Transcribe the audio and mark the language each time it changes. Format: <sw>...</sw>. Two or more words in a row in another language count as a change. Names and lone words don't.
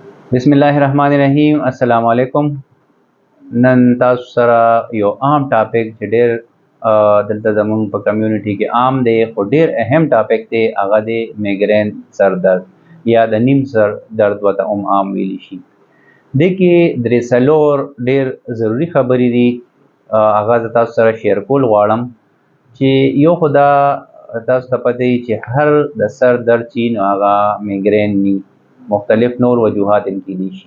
<ar>بسم الله الرحمن الرحيم السلام عليكم.</ar> <ps>نن تاسو سره یو عام ټاپک چې ډېر دلته زموږ په کمیونټي کې عام دی خو ډېر اهم ټاپک دی هغه دی میګرین سر درد یا د نیم سر درد ورته عام ویلی شي. دې کې درې څلور ډېر ضروري خبرې دي هغه زه تاسو سره شیر کول غواړم چې یو خو دا تاسو ته پته وي چې هر د سر درد چې نو هغه میګرین ني مختلف نور وجوهات هم کیدی شي.</ps>